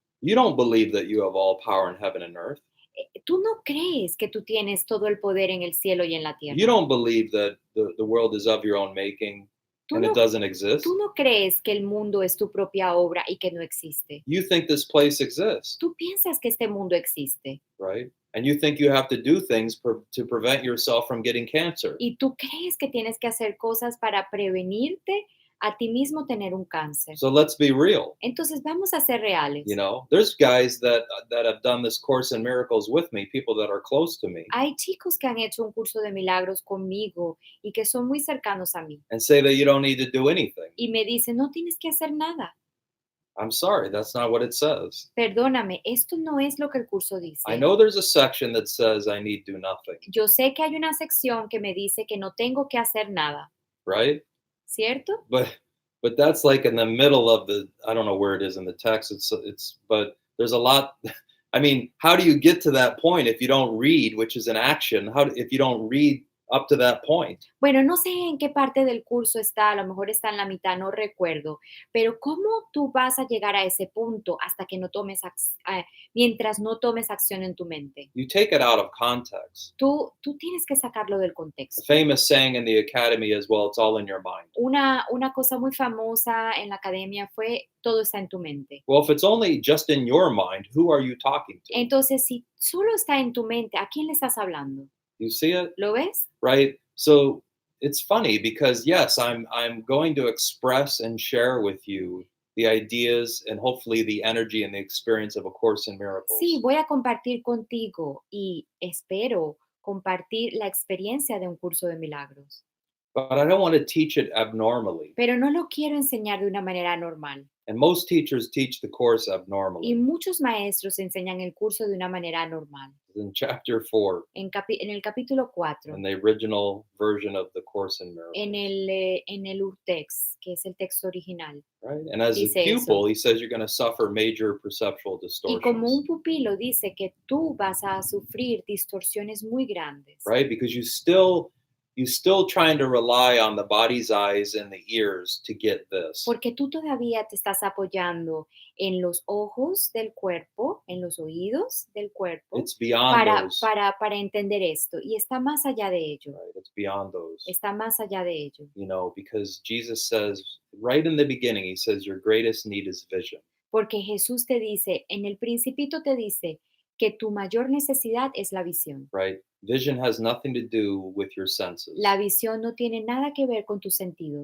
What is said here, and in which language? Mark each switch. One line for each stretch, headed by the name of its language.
English: You don't believe that you have all power in heaven and earth.
Spanish: Tú no crees que tú tienes todo el poder en el cielo y en la tierra.
English: You don't believe that the world is of your own making and it doesn't exist.
Spanish: Tú no crees que el mundo es tu propia obra y que no existe.
English: You think this place exists.
Spanish: Tú piensas que este mundo existe.
English: Right? And you think you have to do things to prevent yourself from getting cancer.
Spanish: Y tú crees que tienes que hacer cosas para prevenirte a ti mismo tener un cáncer.
English: So let's be real.
Spanish: Entonces vamos a ser reales.
English: You know, there's guys that have done this course in miracles with me, people that are close to me,
Spanish: Hay chicos que han hecho un curso de milagros conmigo y que son muy cercanos a mí.
English: and say that you don't need to do anything.
Spanish: Y me dicen, no tienes que hacer nada.
English: I'm sorry, that's not what it says.
Spanish: Perdóname, esto no es lo que el curso dice.
English: I know there's a section that says I need do nothing,
Spanish: Yo sé que hay una sección que me dice que no tengo que hacer nada,
English: right?
Spanish: ¿cierto?
English: But that's like in the middle of I don't know where it is in the text. But there's a lot. I mean, how do you get to that point if you don't read, which is an action? If you don't read up to that point?
Spanish: Bueno, no sé en qué parte del curso está, a lo mejor está en la mitad, no recuerdo, pero ¿cómo tú vas a llegar a ese punto hasta que no tomes mientras no tomes acción en tu mente?
English: You take it out of context.
Spanish: Tú tienes que sacarlo del contexto.
English: The famous saying in the academy is, well, it's all in your mind.
Spanish: Una cosa muy famosa en la academia fue, todo está en tu mente.
English: Well, if it's only just in your mind, who are you talking to?
Spanish: Entonces, si solo está en tu mente, ¿a quién le estás hablando?
English: You see it?
Spanish: ¿Lo ves?
English: Right? So it's funny because yes, I'm going to express and share with you the ideas and hopefully the energy and the experience of A Course in
Spanish: Sí,
English: Miracles.
Spanish: voy a compartir contigo y espero compartir la experiencia de un curso de milagros,
English: But I don't want to teach it abnormally.
Spanish: pero no lo quiero enseñar de una manera normal.
English: And most teachers teach the Course
Spanish: Y
English: abnormally.
Spanish: muchos maestros enseñan el curso de una manera normal.
English: In chapter 4,
Spanish: En el capítulo 4,
English: in the original version of the Course in
Spanish: en
English: Miracles,
Spanish: el urtext, que es el texto original,
English: right? And as a
Spanish: dice
English: pupil,
Spanish: eso.
English: he says you're going to suffer major perceptual
Spanish: Y como un
English: distortions,
Spanish: pupilo dice que tú vas a sufrir distorsiones muy grandes,
English: right? Because you still trying to rely on the body's eyes and the ears to get this.
Spanish: porque tú todavía te estás apoyando en los ojos del cuerpo, en los oídos del cuerpo,
English: It's beyond those,
Spanish: para entender esto. Y está más allá de ello,
English: right? It's beyond those.
Spanish: está más allá de ello.
English: Because Jesus says right in the beginning, he says your greatest need is vision,
Spanish: Porque Jesús te dice, en el principito te dice que tu mayor necesidad es la visión.
English: right? Vision has nothing to do with your senses.
Spanish: La visión no tiene nada que ver con tus sentidos.